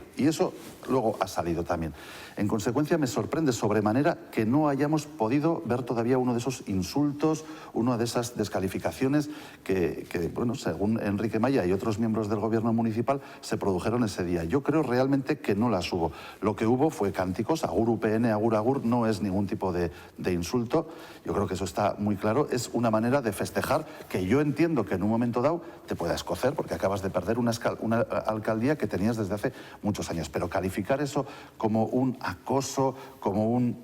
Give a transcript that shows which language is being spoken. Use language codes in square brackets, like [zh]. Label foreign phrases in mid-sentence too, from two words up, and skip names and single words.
[es] Y eso luego ha salido también. En consecuencia, me sorprende sobremanera que no hayamos podido ver todavía uno de esos insultos, una de esas descalificaciones que, bueno, según Enrique Maya y otros miembros del gobierno municipal, se produjeron ese día. Yo creo realmente que no las hubo. Lo que hubo fue cánticos, [eu] agur UPN, agur agur, [es] no es ningún tipo de insulto. Yo creo que eso está muy claro. Es una manera de festejar que yo entiendo que en un momento dado te pueda escocer, porque acabas de perder una alcaldía que tenías desde hace muchos años. Pero calificar eso como un acoso, como un...